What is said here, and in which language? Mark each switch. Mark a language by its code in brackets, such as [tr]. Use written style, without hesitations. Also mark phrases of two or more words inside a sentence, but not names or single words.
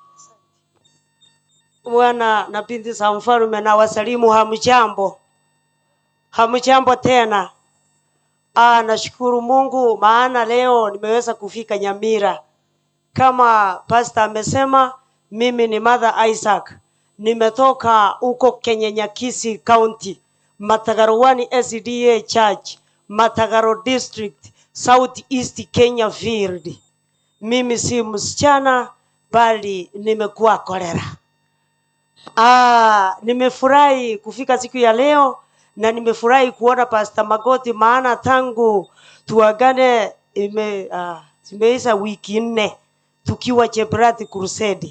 [sw] Bwana na binti za mfalme na wasalimu, hamjambo? Hamjambo tena. Nashukuru Mungu maana leo nimeweza kufika Nyamira. Kama pastor amesema, mimi ni Martha Isaac. Nimetoka huko Kenyanyakisi County, Matagarawani SDA Church, Matagaro District, South East Kenya Field. Mimi si msichana bali nimekuwa kolera. Nimefurahi kufika siku ya leo na nimefurahi kuona Pastor Magoti, maana tangu tuagane zimeisha wiki 4 tukiwa Japhet Crusade.